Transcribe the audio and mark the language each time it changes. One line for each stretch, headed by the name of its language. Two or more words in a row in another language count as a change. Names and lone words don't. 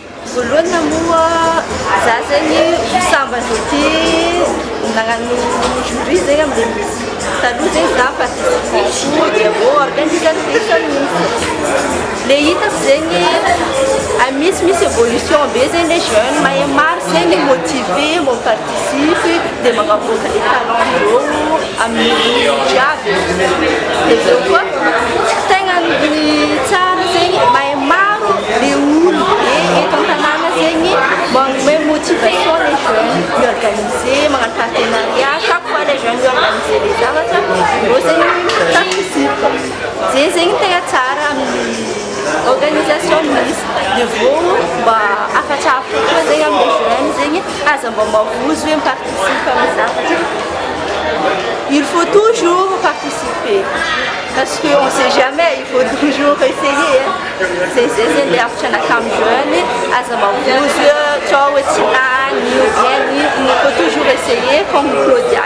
Malagasy: voalohany moa za zegny samba zoty nagnano jury zegny amle misy taloha zegny za participant dia avô organisatrice misy le hitako zegny misy évolution be zegny
French: les jeunes
Malagasy: mahay maro zegny motivé mo participe dia magnavoaka le talent ndreo amin'ny jiaby dia zao koa tegna ny tsara zegny mahay maro le olo be eto an-tanàna zegny manome
French: motivation les jeunes
Malagasy: miorganiser magnano
French: partenariat chaque fois les jeunes
Malagasy: miorganiser les zavatra reo zegny participe zay zegny tegna tsara amin'ny organisation misy dia vao mba afatrafatra koa zegny amin'ny jeunes zegny aza mba mavozo hoe miparticipe amin'ny zavatra.
French: Il faut toujours participer parce qu'on ne sait jamais, il faut toujours essayer. C'est les after jeune, il faut toujours essayer comme Claudia.